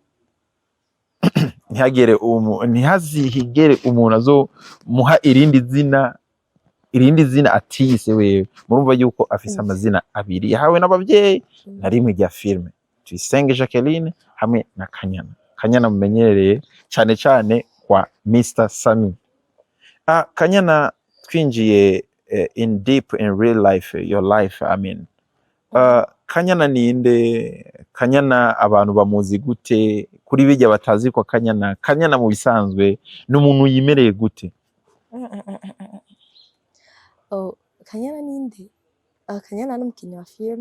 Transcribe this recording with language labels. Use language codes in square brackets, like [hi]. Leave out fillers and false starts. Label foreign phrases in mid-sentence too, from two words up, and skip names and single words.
[rn] ntihazihigere umuntu azo muha irindi zina atiyise wewe murumva yuko afise amazina abiri yahawe n'abavyeyi na rimwe rya filme Tuyisenge Jacqueline hamwe na Kanyana mumenyereye cyane kwa Mr. Sami Kanyana twinjiye [en] in deep in real life your life I mean [rn] Kanyana ninde Kanyana abantu bamuzi gute kuri bijya batazi ko Kanyana mu bisanzwe n'umuntu yimereye gute Kanyana ninde Kanyana n'umukinnyi wa film